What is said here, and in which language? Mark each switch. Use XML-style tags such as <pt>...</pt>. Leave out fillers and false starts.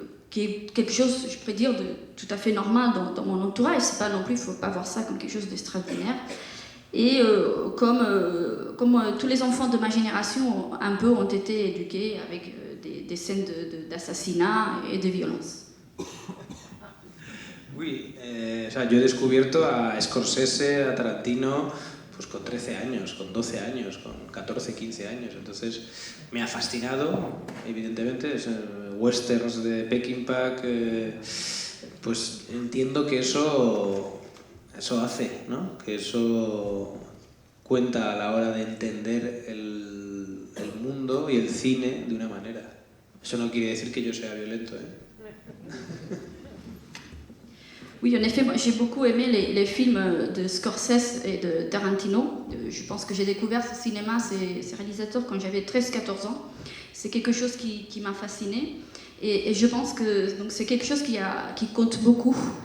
<fr>qui est quelque chose, je pourrais dire, de tout à fait normal dans mon entourage. C'est pas non plus, il ne faut pas voir ça comme quelque chose d'extraordinaire. Et comme tous les enfants de ma génération un peu ont été éduqués avec des scènes d'assassinat et de violence.</fr> <es>Oui, o sea, yo he descubierto a Scorsese, a Tarantino, pues con 13 años, con 12 años, con 14, 15 años. Entonces me ha fascinado, evidentemente, westerns de Peckinpah, pues entiendo que eso hace, ¿no? Que eso cuenta a la hora de entender el mundo y el cine de una manera. Eso no quiere decir que yo sea violento, ¿eh?</es> <fr>Oui, en effet, j'ai beaucoup aimé les films de Scorsese et de Tarantino. Je pense que j'ai découvert ce cinéma, ces réalisateurs, quand j'avais 13-14 ans. C'est quelque chose qui m'a fascinée. Et je pense que c'est quelque chose qui compte beaucoup.</fr>